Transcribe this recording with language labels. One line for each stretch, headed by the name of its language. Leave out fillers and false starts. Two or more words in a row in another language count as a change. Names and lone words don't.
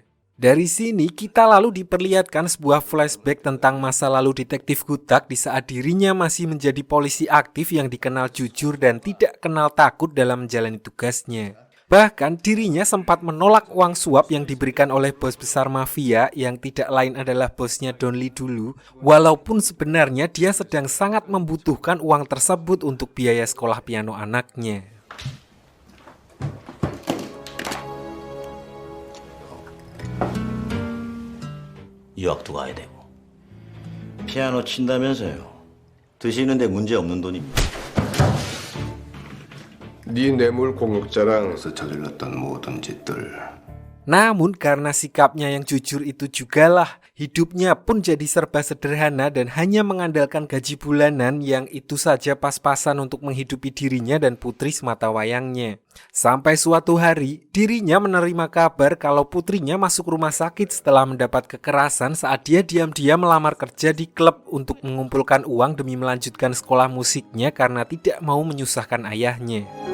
Indonesian: Dari sini kita lalu diperlihatkan sebuah flashback tentang masa lalu detektif Gutak di saat dirinya masih menjadi polisi aktif yang dikenal jujur dan tidak kenal takut dalam menjalani tugasnya. Bahkan dirinya sempat menolak uang suap yang diberikan oleh bos besar mafia yang tidak lain adalah bosnya Don Lee dulu, walaupun sebenarnya dia sedang sangat membutuhkan uang tersebut untuk biaya sekolah piano anaknya.
Korean: 유학도 가야 되고 피아노 친다면서요. 드시는데 문제 없는 돈입니다. 네 뇌물 공육자랑에서 저질렀던 모든 짓들.
Indonesian: Namun karena sikapnya yang jujur itu jugalah, hidupnya pun jadi serba sederhana dan hanya mengandalkan gaji bulanan yang itu saja pas-pasan untuk menghidupi dirinya dan putri semata wayangnya. Sampai suatu hari, dirinya menerima kabar kalau putrinya masuk rumah sakit setelah mendapat kekerasan saat dia diam-diam melamar kerja di klub untuk mengumpulkan uang demi melanjutkan sekolah musiknya karena tidak mau menyusahkan ayahnya.